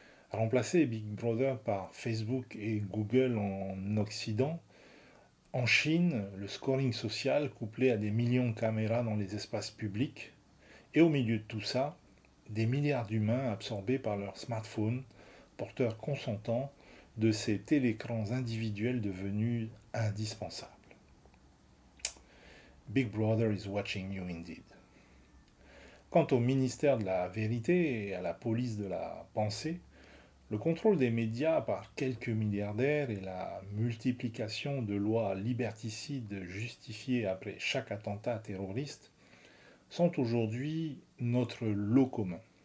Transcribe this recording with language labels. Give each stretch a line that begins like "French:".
French: Remplacer Big Brother par Facebook et Google en Occident, en Chine, le scoring social couplé à des millions de caméras dans les espaces publics, et au milieu de tout ça, des milliards d'humains absorbés par leurs smartphones, porteurs consentants de ces télécrans individuels devenus indispensables.
English: Big Brother is watching you indeed.
French: Quant au ministère de la vérité et à la police de la pensée, le contrôle des médias par quelques milliardaires et la multiplication de lois liberticides justifiées après chaque attentat terroriste sont aujourd'hui notre lot commun.